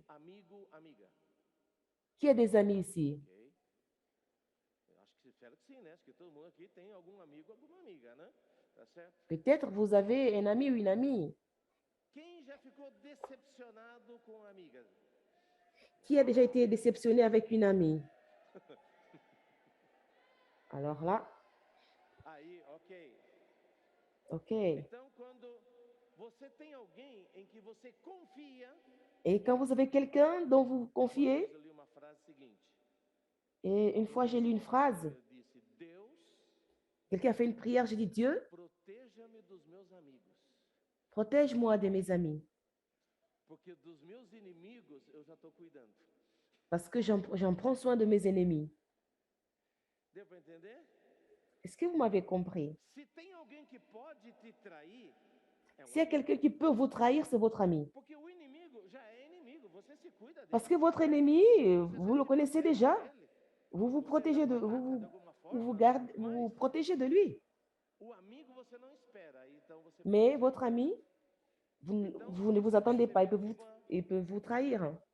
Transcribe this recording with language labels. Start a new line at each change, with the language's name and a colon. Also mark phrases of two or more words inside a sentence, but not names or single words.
Portuguese: Amigo, amiga.
French: Qui a des amis ici? Ok?
Portuguese: Eu acho que espero que sim, né? Acho que todo mundo aqui tem algum amigo, alguma amiga, né? Tá certo?
French: Peut-être vous avez un ami ou une amie.
Portuguese: Quem já ficou decepcionado com a amiga?
French: Qui a déjà été déceptionné avec une amie? Alors là,
Portuguese: Aí, ok. ok. Então, quando você tem alguém em que você confia,
French: Et quand vous avez quelqu'un dont vous
Portuguese: uma
French: confiez,
Portuguese: vez eu li uma frase seguinte.
French: et une fois j'ai lu une phrase,
Portuguese: Eu disse: Deus,
French: quelqu'un a fait une prière, j'ai dit, Dieu,
Portuguese: proteja-me dos meus amigos,
French: protège-moi de mes amis,
Portuguese: porque dos meus inimigos eu já estou cuidando.
French: parce que j'en prends soin de mes ennemis.
Portuguese: Deu para entender?
French: Est-ce que vous m'avez compris?
Portuguese: Se tem alguém que pode te trair, é um
French: S'il y a
Portuguese: amigo.
French: quelqu'un qui peut vous trahir, c'est votre ami.
Portuguese: Porque o inimigo já é inimigo.
French: Parce que votre ennemi, vous le connaissez déjà. Vous vous protégez de, vous vous protégez de lui. Mais votre ami, vous ne vous attendez pas. Il peut vous trahir.